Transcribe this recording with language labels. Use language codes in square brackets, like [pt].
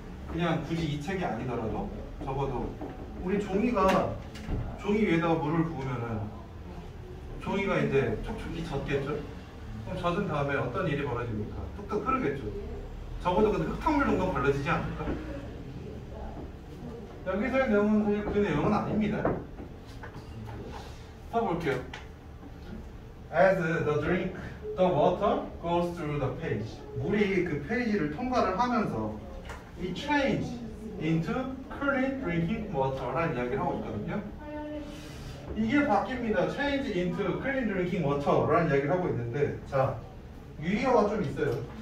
[ko] 그냥 굳이 이 책이 아니더라도 적어도 우리 종이 위에다가 물을 부으면은 종이가 이제 촉촉히 젖겠죠? 그럼 젖은 다음에 어떤 일이 벌어집니까? 뚝뚝 흐르겠죠? 적어도 근데 흙탕물 정도는 벌어지지 않을까? 여기서의 내용은 사실 그 내용은 아닙니다. 써볼게요. [en] As the water goes through the page. [ko] 물이 그 페이지를 통과를 하면서 [en] it change into clean drinking water [ko] 라는 이야기를 하고 있거든요. 이게 바뀝니다. [en] change into clean drinking water [ko] 라는 이야기를 하고 있는데 자, 유의어가 좀 있어요.